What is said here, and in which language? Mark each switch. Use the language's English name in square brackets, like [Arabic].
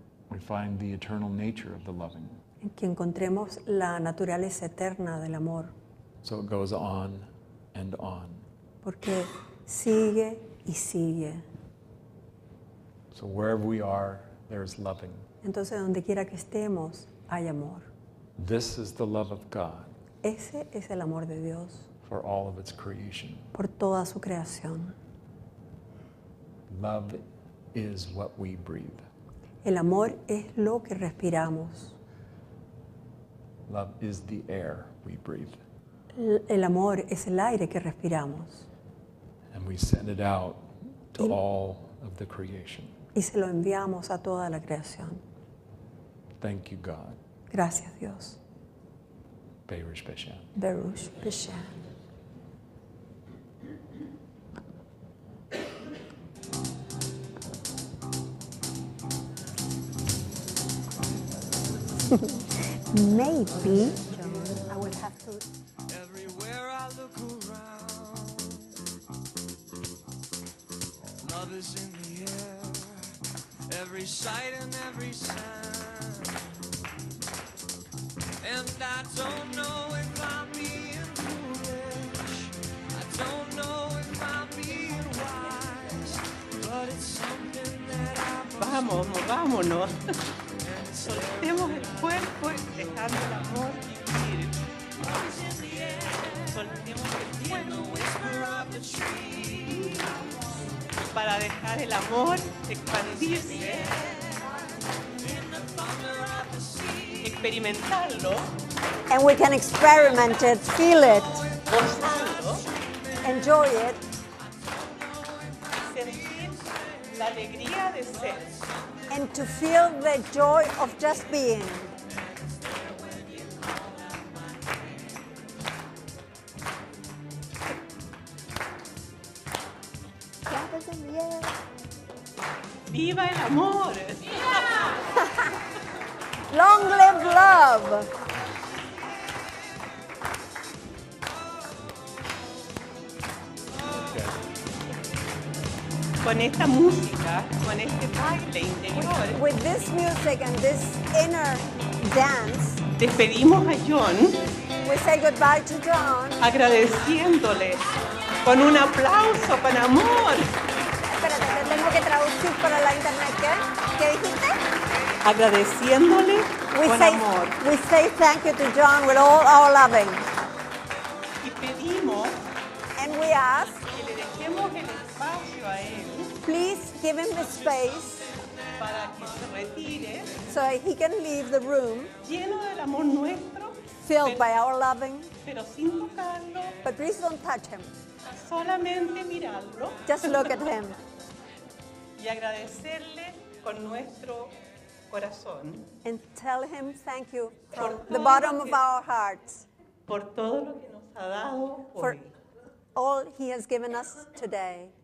[English] We find the eternal nature of the loving. [Spanish] en que encontremos la naturaleza eterna del amor, [English] So it goes on and on. [Spanish] porque sigue y sigue. [English] So wherever we are, there's loving. [Spanish] Entonces, donde quiera que estemos, hay amor. [English] This is the love of God [Spanish] Ese es el amor de Dios [English] for all of its creation. [Spanish] por toda su creación. [English] Love is what we breathe. [Spanish] El amor es lo que respiramos. [English] Love is the air we breathe. [Spanish] El amor es el aire que respiramos [English] And we send it out to [Spanish] Y- [English] all of the creation. [Spanish] y se lo enviamos a toda la creación. [English] Thank you, God. [Spanish] Gracias, Dios. Berush Beshan. Berush Beshan. [English] Maybe I will have to. Everywhere I look around, love is in the air, every sight and every sound. And I don't know if I'm being foolish, I don't know if I'm being wise, but it's something that I must [Spanish] Vámonos. [English] and it's [Spanish] Soltemos el cuerpo, dejando el amor vivir. Soltemos el cuerpo para dejar el amor expandirse, experimentarlo, [English] And we can experiment it, feel it, [Spanish] gozarlo, [English] enjoy it, [Spanish] sentir la alegría de ser. [English] and to feel the joy of just being. [Spanish] ¡Viva el amor! [English] Long live love. [Spanish] Con esta música, con este baile interior, [English] With this music and this inner dance, [Spanish] despedimos a John [English] we say goodbye to John. [Spanish] agradeciéndole con un aplauso, con amor, Espérate, te tengo que traducir para la internet. ¿Qué dijiste? agradeciéndole con amor. [English] We say thank you to John with all our loving. [Spanish] Y pedimos [English] And we ask, [Spanish] que le dejemos el espacio a él [English] please give him the space [Spanish] para que se retire [English] so he can leave the room [Spanish] lleno del amor nuestro, [English] filled by our loving. [Spanish] pero sin tocarlo, [English] But please don't touch him. [Spanish] solamente mirarlo [English] Just look at him [Spanish] y agradecerle con nuestro corazón [English] and tell him thank you from [Spanish] Por [English] the [Spanish] todo [English] bottom [Spanish] lo [English] of [Spanish] que- [English] our hearts [Spanish] por todo lo que nos ha dado [English] for [Spanish] hoy. [English] all he has given us today.